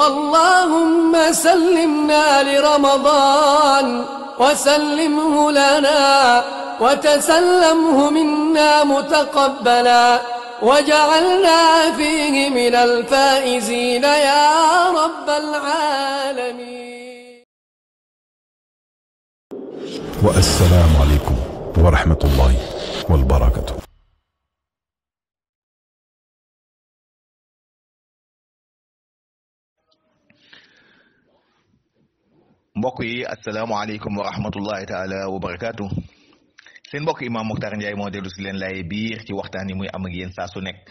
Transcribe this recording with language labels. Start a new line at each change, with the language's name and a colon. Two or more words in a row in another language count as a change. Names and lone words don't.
Arabic: اللهم سلمنا لرمضان وسلمه لنا وتسلمه منا متقبلا وجعلنا فيه من الفائزين يا رب العالمين. والسلام عليكم ورحمة الله والبركة.
Wolof: mbokk yi
Arabic: السلام عليكم ورحمة الله تعالى وبركاته.
Wolof: seen mbokk Imam Mokhtar Ndiaye moo dellu si leen lay biir ci waxtaan yi muy am ak yéen saa su nekk.